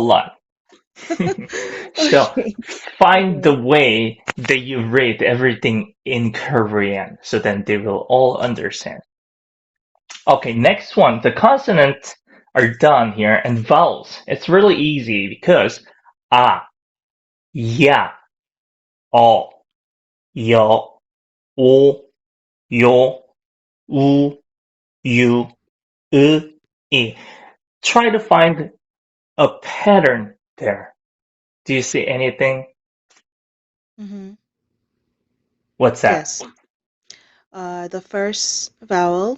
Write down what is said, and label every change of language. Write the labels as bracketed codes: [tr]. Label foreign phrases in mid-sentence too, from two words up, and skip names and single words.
[en] lot. So Okay. find Okay. the way that you read everything in Korean so then they will all understand. Okay, next one. The consonants are done here and vowels. It's really easy because ah, ya, o, yo, o, yo, u, you, I. Try to find a pattern there. Do you see anything? Mm-hmm. What's that? Yes. The first vowel